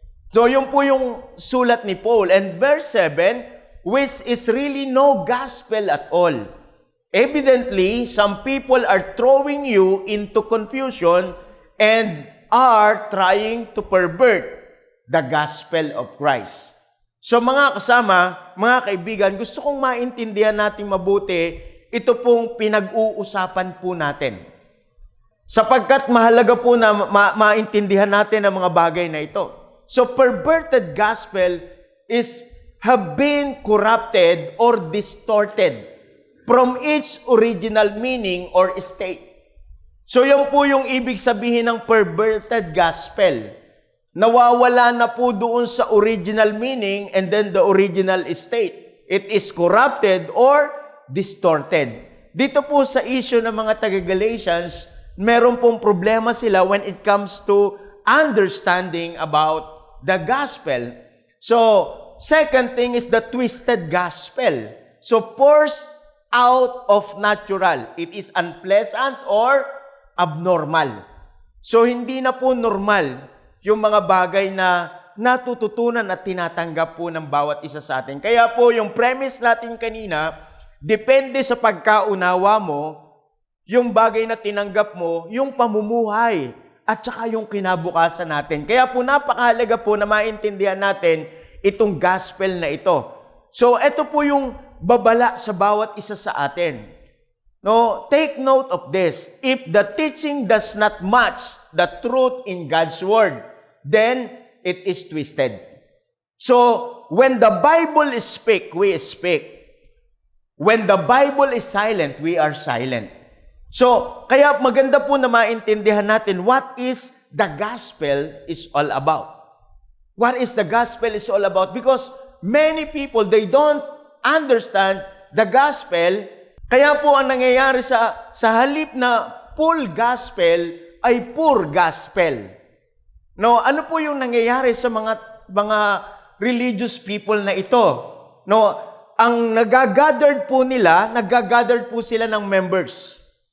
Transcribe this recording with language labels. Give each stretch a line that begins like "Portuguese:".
Filipino: So yun po yung sulat ni Paul.
English: And verse 7, which is really no gospel at all. Evidently, some people are throwing you into confusion and are trying to pervert the gospel of Christ.
Filipino: So mga kasama, mga kaibigan, gusto kong maintindihan natin mabuti ito pong pinag-uusapan po natin. Sapagkat mahalaga po na maintindihan natin ang mga bagay na ito.
English: So perverted gospel have been corrupted or distorted from its original meaning or state.
Filipino: So yan po yung ibig sabihin ng perverted gospel. Nawawala na po doon sa original meaning
English: and then the original state. It is corrupted or distorted.
Filipino: Dito po sa issue ng mga taga-Galatians, meron pong problema sila
English: when it comes to understanding about the gospel. So, second thing is the twisted gospel. So, forced out of natural. It is unpleasant or abnormal.
Filipino: So, hindi na po normal yung mga bagay na natututunan at tinatanggap po ng bawat isa sa atin. Kaya po, yung premise natin kanina, depende sa pagkaunawa mo, yung bagay na tinanggap mo, yung pamumuhay, at saka yung kinabukasan natin. Kaya po, napakahalaga po na maintindihan natin itong gospel na ito. So, ito po yung babala sa bawat isa sa atin.
English: No, take note of this. If the teaching does not match the truth in God's word, then it is twisted. So, when the Bible is speak, we speak. When the Bible is silent, we are silent.
Filipino: So, kaya maganda po na maintindihan natin
English: what is the gospel is all about. What is the gospel is all about? Because many people, they don't understand the gospel.
Filipino: Kaya po ang nangyayari sa halip na full gospel ay poor gospel. No, ano po yung nangyayari sa mga religious people na ito? No, ang nagagathered po po sila ng members.